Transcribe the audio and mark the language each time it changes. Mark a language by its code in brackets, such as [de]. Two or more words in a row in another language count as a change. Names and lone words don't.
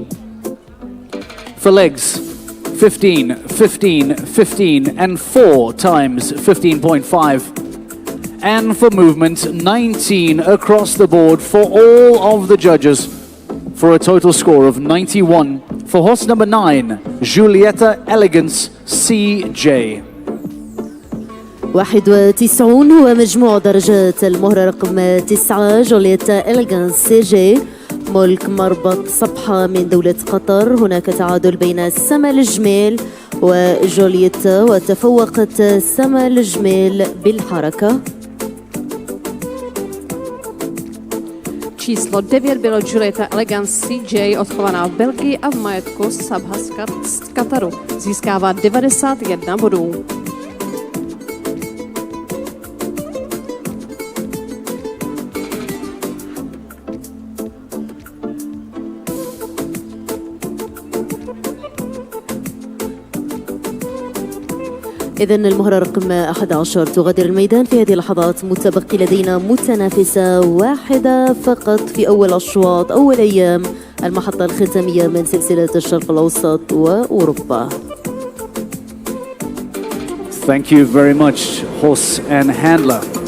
[en] For legs, 15, 15, 15, and 4 times 15.5. And for movement, 19 across the board for all of the judges, for a total score of 91 for horse number 9, Julieta Elegance CJ. [ar] 91 هو مجموع درجات المهرة رقم 9 جوليتا إليغانس سي جي ملك مربط صبحة من دولة قطر. هناك تعادل بين سما الجميل وجوليتا وتفوقت سما الجميل بالحركة. [cs] Číslo 9 bylo Julieta Elegance CJ, odchovaná v Belgii a v majetku Sabha z Kataru. Získává 91 bodů. [ar] إذن المهرة رقم 11 تغادر الميدان في هذه اللحظات. متبقي لدينا متنافسة واحدة فقط في أول أشواط أول أيام المحطة الختامية من سلسلة الشرق الأوسط وأوروبا. [en] Thank you very much, horse and handler.